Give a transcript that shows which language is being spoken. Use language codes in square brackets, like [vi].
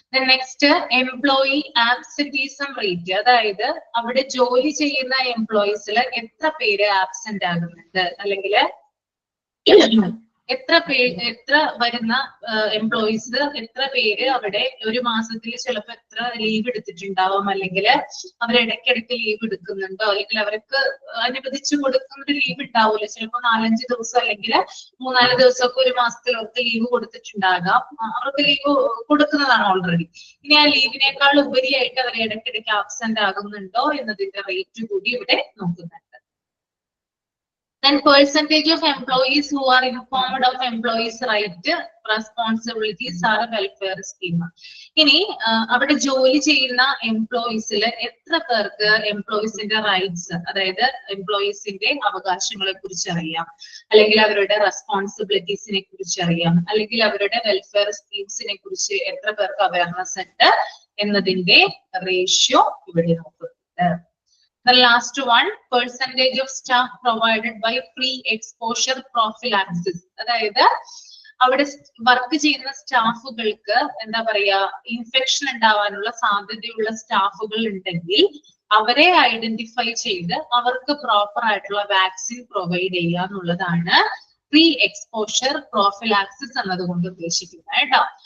[ml] Next, employee absenteeism rate. അതായത് അവിടെ ജോലി ചെയ്യുന്ന എംപ്ലോയീസിൽ എത്ര പേര് ആബ്സെന്റ് ആകുന്നുണ്ട്, അല്ലെങ്കിൽ എത്ര വരുന്ന എംപ്ലോയീസ് എത്ര പേര് അവിടെ ഒരു മാസത്തിൽ ചിലപ്പോൾ എത്ര ലീവ് എടുത്തിട്ടുണ്ടാവും, അല്ലെങ്കിൽ അവർ ഇടയ്ക്കിടയ്ക്ക് ലീവ് എടുക്കുന്നുണ്ടോ, അല്ലെങ്കിൽ അവർക്ക് അനുവദിച്ചു കൊടുക്കുന്ന ഒരു ലീവ് ഉണ്ടാവില്ല, ചിലപ്പോൾ 4-5 ദിവസം അല്ലെങ്കിൽ 3-4 ദിവസമൊക്കെ ഒരു മാസത്തിൽ അവർക്ക് ലീവ് കൊടുത്തിട്ടുണ്ടാകാം. അവർക്ക് ലീവ് കൊടുക്കുന്നതാണ് ഓൾറെഡി. ഇനി ആ ലീവിനേക്കാൾ ഉപരിയായിട്ട് അവർ ഇടയ്ക്കിടയ്ക്ക് ആബ്സെന്റ് ആകുന്നുണ്ടോ എന്നതിന്റെ റേറ്റ് കൂടി ഇവിടെ നോക്കുന്നുണ്ട്. [en] Then percentage of employees who are informed of employees' right, responsibilities or welfare scheme. [ml] ഇനി അവിടെ ജോലി ചെയ്യുന്ന എംപ്ലോയീസിൽ എത്ര പേർക്ക് എംപ്ലോയീസിന്റെ റൈറ്റ്സ്, അതായത് എംപ്ലോയീസിന്റെ അവകാശങ്ങളെ കുറിച്ച് അറിയാം, അല്ലെങ്കിൽ അവരുടെ റെസ്പോൺസിബിലിറ്റീസിനെ കുറിച്ച് അറിയാം, അല്ലെങ്കിൽ അവരുടെ വെൽഫെയർ സ്കീംസിനെ കുറിച്ച് എത്ര പേർക്ക് അവയർനെസ് ഉണ്ട് എന്നതിന്റെ റേഷ്യോ ഇവിടെ നോക്കുന്നുണ്ട്. [en] The last one, percentage of staff provided by pre-exposure prophylaxis. [ml] അതായത് അവിടെ വർക്ക് ചെയ്യുന്ന സ്റ്റാഫുകൾക്ക് എന്താ പറയാ ഇൻഫെക്ഷൻ ഉണ്ടാവാനുള്ള സാധ്യതയുള്ള സ്റ്റാഫുകൾ ഉണ്ടെങ്കിൽ അവരെ ഐഡന്റിഫൈ ചെയ്ത് അവർക്ക് പ്രോപ്പർ ആയിട്ടുള്ള വാക്സിൻ പ്രൊവൈഡ് ചെയ്യുക എന്നുള്ളതാണ് പ്രീ എക്സ്പോഷർ പ്രോഫിലാക്സിസ് എന്നതുകൊണ്ട് ഉദ്ദേശിക്കുന്നത് കേട്ടോ.